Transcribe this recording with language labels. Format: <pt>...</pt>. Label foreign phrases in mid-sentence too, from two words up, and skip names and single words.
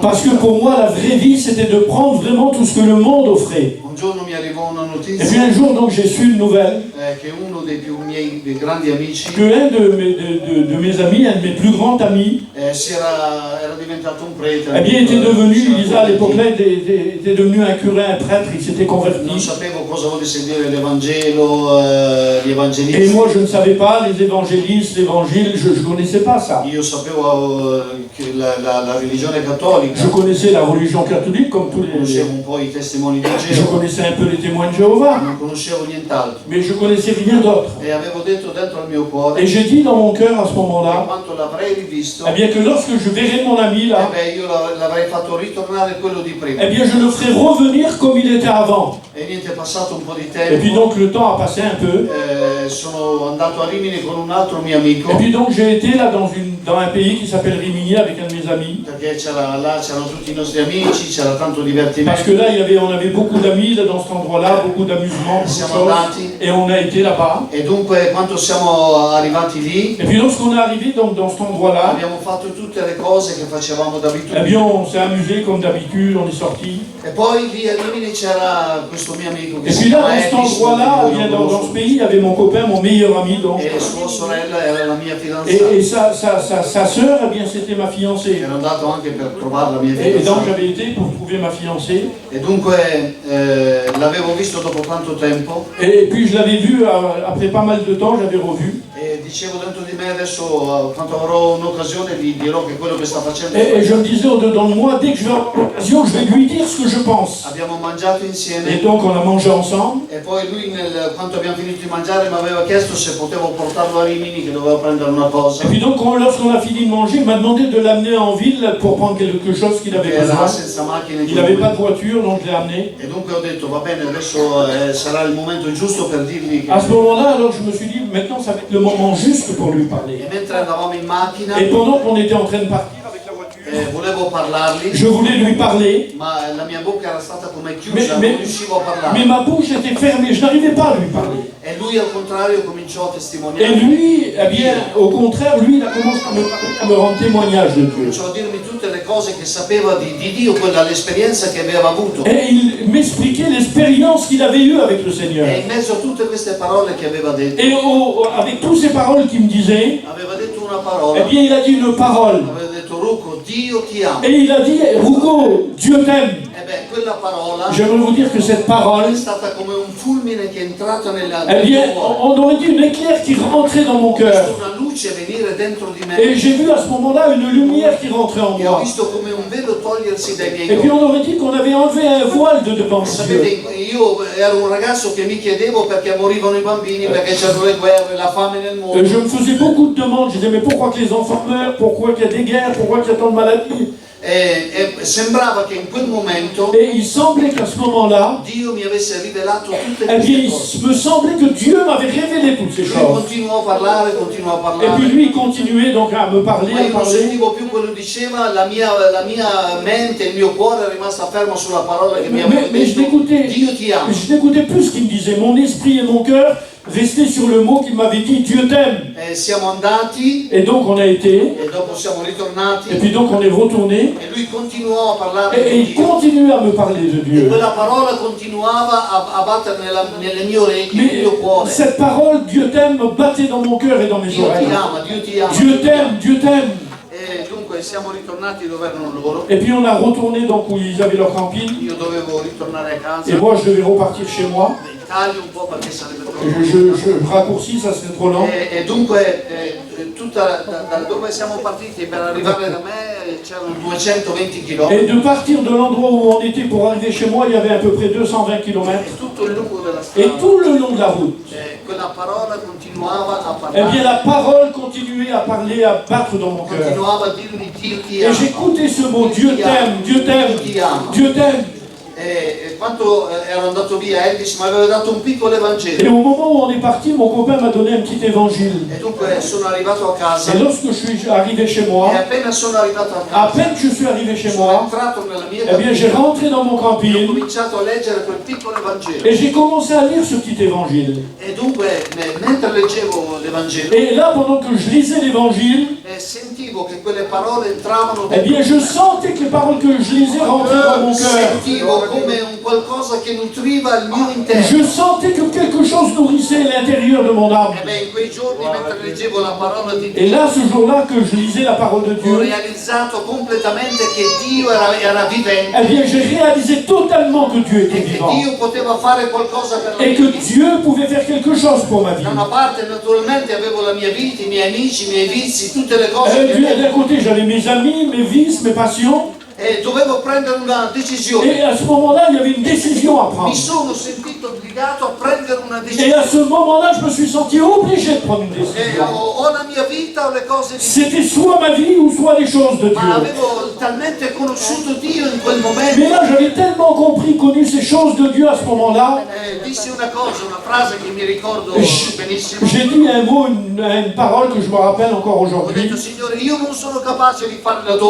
<fr>Parce ci que dà. pour moi, la vraie vie, c'était de prendre vraiment tout ce que le monde offrait.</fr> <it>Un giorno mi arrivò una</it> <fr>Et</fr> <it>notizia</it> <fr>puis un jour, donc, j'ai su une nouvelle</fr> <it>che uno dei grandi amici</it> <fr>que un de mes amis, un de mes plus grands amis,</fr> <it>era diventato un prete.</it> <fr>eh bien, était devenu, il disait à l'époque-là, était devenu un curé, un prêtre, il s'était</fr> <it>Non</it> <fr>converti.</fr> <it>sapevo cosa volesse dire l'Evangelo, gli</it> <fr>Et</fr> <it>evangelisti.</it> <fr>moi, je ne savais pas les évangélistes, l'évangile, je ne connaissais pas ça.</fr> <it>Io sapevo che la religione cattolica,</it> <fr>Je connaissais la religion catholique comme tous les...</fr> <it>conoscevo un po' i testimoni di</it> <fr>Je</fr> <it>Gesù,</it> <fr>connaissais un peu les témoins de Jéhovah,</fr> <it>non conoscevo nient'altro.</it> <fr>mais je connaissais rien d'autre.</fr> <it>E avevo detto dentro al mio cuore</it> <fr>Et j'ai dit dans mon cœur à ce</fr> <it>che</it> <fr>moment-là,</fr> <it>quando l'avrei rivisto,</it> <fr>eh bien que lorsque je verrai mon ami là,</fr> <it>io l'avrei fatto ritornare quello di prima.</it> <fr>eh bien je le ferai revenir comme il était avant.</fr> <it>E niente, è passato un po' di</it> <fr>Et puis</fr> <it>tempo.</it> <fr>donc le temps a passé un peu.</fr> <it>Sono andato a Rimini con un altro mio amico.</it> <fr>Et puis donc j'ai été là dans une dans un pays qui s'appelle Rimini avec un de mes amis.</fr> <it>perché là c'erano tutti i nostri amici, c'era tanto</it> <fr>Parce</fr> <it>divertimento.</it> <fr>que là, on avait beaucoup d'amis là, dans cet endroit-là, beaucoup d'amusements, beaucoup de</fr> <it>Siamo</it> <fr>choses.</fr> <it>andati</it> <fr>Et on a été là-bas.</fr> <it>e dunque quando siamo arrivati lì</it> <fr>Et puis lorsqu'on est arrivé donc, dans cet endroit-là,</fr> <it>abbiamo fatto tutte le cose che facevamo</it> <fr>eh</fr> <it>d'abitudine.</it> <fr>bien on s'est amusé comme d'habitude, on est sorti.</fr> <it>E poi lì a Rimini c'era questo mio amico che</it> <fr>Et</fr> <it>si</it> <fr>puis là,</fr> <it>chiama</it> <fr>dans cet</fr> <it>Elvis,</it> <fr>endroit-là,</fr> <it>non</it> <fr>eh bien,</fr> <it>lo</it> <fr>dans</fr> <it>conosco,</it> <fr>ce pays, il y avait mon copain, mon meilleur ami. Donc,</fr> <it>e sua sorella era la mia</it> <fr>et</fr> <it>fidanzata.</it> <fr>sa sœur, eh bien, c'était ma fiancée.</fr> <it>Ero andato anche per trovare la mia</it> <fr>Et donc</fr> <it>fidanzata.</it> <fr>j'avais été pour trouver ma fiancée.</fr> <it>E dunque l'avevo visto dopo tanto tempo</it> <fr>Et puis je l'avais vu après pas mal de temps, j'avais revu.</fr> <it>e dicevo dentro di me adesso quando avrò un'occasione gli dirò che quello che sta facendo</it> <fr>Et je me disais au-dedans de moi, dès que je vais avoir l'occasion, je vais lui dire ce que je pense.</fr> <it>abbiamo mangiato</it> <fr>Et</fr> <it>insieme</it> <fr>donc on a mangé ensemble.</fr> <it>e poi lui quando abbiamo finito di mangiare mi aveva chiesto se potevo portarlo a Rimini che doveva prendere una cosa</it> <fr>Et puis donc lorsqu'on a fini de manger, il m'a demandé de l'amener en ville pour prendre quelque chose qu'il avait</fr> <it>era</it> <fr>besoin.</fr> <it>senza macchina</it> <fr>Il n'avait pas de voiture, donc je l'ai amené.</fr> <it>e dunque ho detto va bene adesso sarà il momento giusto per dirgli che</it> <fr>À ce moment-là, alors je me suis dit, maintenant ça va être le moment juste pour lui parler.</fr> <it>e mentre andavamo in macchina</it> <fr>Et pendant qu'on était en train de partir avec la voiture,</fr> <it>volevo parlargli</it> <fr>je voulais lui parler,</fr> <it>ma la mia bocca era stata come chiusa,</it> <fr>Mais-</fr> <it>non riuscivo a parlare.</it> <fr>mais ma bouche était fermée, je n'arrivais pas à lui parler.</fr> <it>E lui al contrario cominciò a</it> <fr>Et</fr> <it>testimoniare,</it> <fr>lui, eh bien, au contraire, lui, il a commencé à me rendre témoignage de Dieu.</fr> <it>cominciò a dirmi tutte le cose che sapeva di Dio, quella l'esperienza che aveva avuto.</it> <fr>Et il m'expliquait l'expérience qu'il avait eue avec le Seigneur.</fr> <it>E in mezzo a tutte queste parole che aveva detto,</it> <fr>Et avec toutes ces paroles qu'il me disait,</fr> <it>aveva detto una</it> <fr>eh</fr> <it>parola,</it> <fr>bien, il a dit une parole.</fr> <it>aveva detto Rucco, Dio ti ama.</it> <fr>Et il a dit, Rugo, Dieu t'aime.</fr> <it>E beh, quella parola</it> <fr>J'aimerais vous dire que cette parole,</fr> <it>è stata come un fulmine che è entrato nel</it> <fr>eh bien,</fr> <it>mio cuore.</it> <fr>on aurait dit une éclair qui rentrait dans mon</fr> <it>Ho visto</it> <fr>cœur.</fr> <it>una luce venire dentro di</it> <fr>Et</fr> <it>me</it> <fr>j'ai vu à ce moment-là une lumière qui rentrait en</fr> <it>e ho</it> <fr>moi.</fr> <it>visto come un velo togliersi dai miei</it> <fr>Et puis</fr> <it>occhi.</it> <fr>on aurait dit qu'on avait enlevé un voile de devant Dieu.</fr> <it>Sapete, io ero un ragazzo che mi chiedevo perché morivano i bambini, perché c'erano le guerre, la fame nel mondo.</it> <fr>Je me faisais beaucoup de demandes. Je disais, mais pourquoi que les enfants meurent? Pourquoi qu'il y a des guerres? Pourquoi qu'il y a tant de maladies?</fr> <it>E sembrava che in quel momento</it> <fr>Et il semblait qu'à ce moment-là,</fr> <it>Dio mi avesse rivelato tutte</it> <fr>eh bien,</fr> <it>queste cose.</it> <fr>il me semblait que Dieu m'avait révélé toutes ces</fr> <it>Lui</it> <fr>choses.</fr> <it>continuò a parlare, continuò a</it> <fr>Et puis</fr> <it>parlare.</it> <fr>lui, il continuait donc à me parler,</fr> <it>Ma</it> <fr>à</fr> <it>io non</it> <fr>parler.</fr> <it>sentivo più quello che diceva, la mia mente, il mio cuore è rimasto fermo sulla parola che mi aveva</it> <fr>Mais je</fr> <it>detto,</it> <fr>n'écoutais</fr> <it>Dio ti ama.</it> <fr>je n'écoutais plus ce qu'il me disait. Mon esprit et mon cœur restaient sur le mot qu'il m'avait dit, Dieu t'aime.</fr> <it>E siamo andati</it> <fr>Et donc on a été,</fr> <it>e dopo siamo ritornati</it> <fr>et puis donc on est retourné,</fr> <it>e lui continuò a parlare</it> <fr>et</fr> <it>di</it> <fr>il</fr> <it>Dio.</it> <fr>continuait à me parler de</fr> <it>E</it> <fr>Dieu.</fr> <it>quella parola continuava a battere nelle mie orecchie, nel</it> <fr>Mais</fr> <it>mio cuore.</it> <fr>cette parole, Dieu t'aime, me battait dans mon cœur et dans mes</fr> <it>Dio ti</it> <fr>oreilles.</fr> <it>ama, Dio ti ama.</it> <fr>Dieu t'aime, Dieu t'aime.</fr> <it>E dunque siamo ritornati dove erano loro.</it> <fr>Et puis on a retourné donc où ils avaient leur camping.</fr> <it>Io dovevo ritornare a casa.</it> <fr>Et moi je devais repartir chez moi.</fr> <it>Taglio un po' perché sarebbe troppo</it> <fr>Je raccourcis, ça serait trop long.</fr> <it>E dunque tutta da dove siamo partiti per arrivare da me c'erano 220 km.</it> <fr>Et de partir de l'endroit où on était pour arriver chez moi, il y avait à peu près 220 km.</fr> <it>E tutto il lungo della</it> <fr>Et</fr> <it>strada</it> <fr>tout le long de la route,</fr> <it>quella parola continuava a</it> <fr>eh bien</fr> <it>parlare,</it> <fr>la parole continuait à parler, à battre dans mon cœur.</fr> <it>continuava a dirmi Dio ti</it> <fr>Et</fr> <it>ama.</it> <fr>j'écoutais ce mot, Dieu t'aime, Dieu t'aime, Dieu t'aime.</fr> <it>E quando ero andato via Elvis mi aveva dato un piccolo</it> <fr>Et</fr> <it>Evangelo.</it> <fr>au moment où on est parti, mon copain m'a donné un petit évangile.</fr> <it>E dunque sono arrivato a casa</it> <fr>Et lorsque je suis arrivé chez</fr> <it>e</it> <fr>moi,</fr> <it>appena sono arrivato a</it> <fr>à</fr> <it>casa</it> <fr>peine que je suis arrivé chez</fr> <it>sono</it> <fr>moi,</fr> <it>entrato nella mia</it> <fr>eh bien j'ai</fr> <it>cabina</it> <fr>rentré dans mon</fr> <it>e ho</it> <fr>camping</fr> <it>cominciato a leggere quel piccolo Evangelo.</it> <fr>et j'ai commencé à lire ce petit évangile.</fr> <it>E dunque mentre leggevo l'Evangelo</it> <fr>Et là, pendant que je lisais l'évangile,</fr> <it>sentivo che quelle parole entravano</it> <fr>eh bien</fr> <it>dentro.</it> <fr>je sentais que les paroles que je lisais rentraient dans mon cœur.</fr> <it>Sentivo come un qualcosa che nutriva il mio interno.</it> <fr>Je sentais que quelque chose nourrissait l'intérieur de mon âme.</fr> <it>E beh, in quei giorni mentre leggevo la parola di</it> <fr>Et</fr> <it>Dio</it> <fr>là, ce jour-là que je lisais la parole de</fr> <it>ho</it> <fr>Dieu,</fr> <it>realizzato completamente che Dio era vivente</it> <fr>eh bien j'ai réalisé totalement que Dieu était</fr> <it>e che</it> <fr>vivant.</fr> <it>Dio poteva fare qualcosa per la</it> <fr>Et</fr> <it>mia</it> <fr>que</fr> <it>vita.</it> <fr>Dieu pouvait faire quelque chose pour ma vie.</fr> <it>Da una parte naturalmente avevo la mia vita, i miei amici, i miei vizi, tutte le cose che</it> <fr>D'un</fr> <it>avevo</it> <fr>côté, j'avais mes amis, mes vices, mes passions.</fr> <it>e dovevo prendere una decisione.</it> <fr>Et à ce moment-là, il y avait une décision à</fr> <it>Mi</it> <fr>prendre.</fr> <it>sono sentito obbligato obbligato a prendere una</it> <fr>Et à ce</fr> <it>decisione.</it> <fr>moment-là, je me suis senti obligé de prendre une</fr> <it>E</it> <fr>décision.</fr> <it>o la mia vita o le cose di Dio.</it> <fr>C'était soit ma vie ou soit les choses de</fr> <it>Ma</it> <fr>Dieu.</fr> <it>avevo talmente conosciuto Dio in quel momento.</it> <fr>Mais là, j'avais tellement connu ces choses de Dieu à ce moment-là.</fr> <it>Dissi una cosa, una frase che mi ricordo benissimo.</it> <fr>J'ai dit un mot, une parole que je me rappelle encore</fr> <it>Ho</it> <fr>aujourd'hui.</fr> <it>detto, Signore, io non sono capace di fare la tua</it>